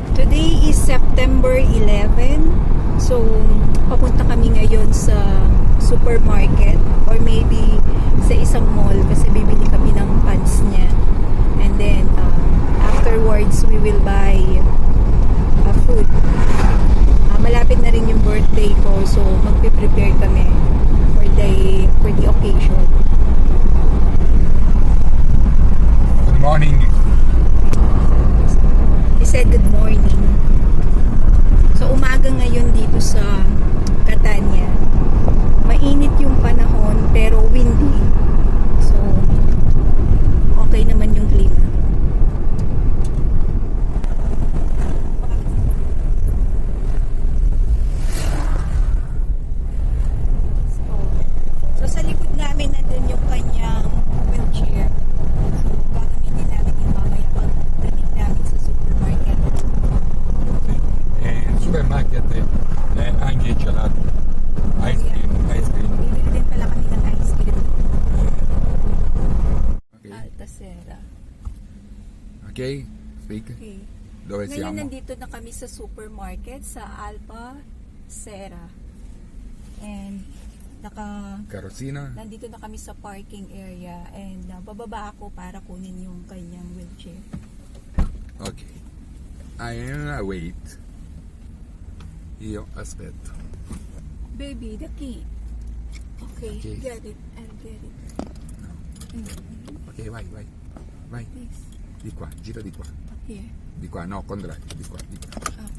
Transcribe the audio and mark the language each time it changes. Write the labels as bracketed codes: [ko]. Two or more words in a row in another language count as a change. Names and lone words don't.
[en] Today is September 11. So, [tl] papunta kami ngayon sa supermarket [en] or maybe [tl] sa isang mall kasi bibili kami ng pants niya. [en] And then, afterwards, we will buy food. [tl] Malapit na rin yung birthday ko, so magpe-prepare kami [en] for the occasion. Good morning. He said good morning. [tl] So umaga ngayon dito sa Catania. Mainit yung panahon pero windy. So okay naman yung klima. So sa likod namin nandun yung kanyang wheelchair. So gagamitin namin yung mamaya pagdating namin sa supermarket. [it] Il supermarket è anche gelato. [en] Ice cream. [tl] Bibili din pala kami ng ice cream. [en] Okay. Altasera. Ok? Speak. Okay. [it] Dove [tl] Ngayon [it] siamo? [tl] nandito na kami sa supermarket sa Alpa Sera. [en] And [it] Carrozzina. [tl] nandito na kami sa [en] parking area [tl] and bababa ako para kunin yung kanyang wheelchair. [en] Ok. Wait. [it] Io aspetto. [en] Baby, the key. Okay, Okay. get it. I'll get it. [it] Ok, vai. Vai. [en] Please. [it] Di qua, gira di qua. [en] Here. [it] Di qua, no, contrario. Di qua. [en] Okay.